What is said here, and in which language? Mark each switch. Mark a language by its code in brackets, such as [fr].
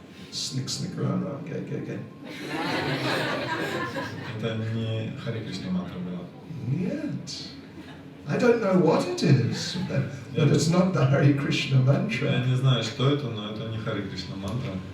[ru] Snick, snick, run, run, gay, gay, gay. это не Харе Кришна мантра была. Нет. [en] I don't know what it is, but it's not the Hare Krishna [ru] Я [en] mantra. [ru] не знаю, что это, но это не Харе Кришна мантра.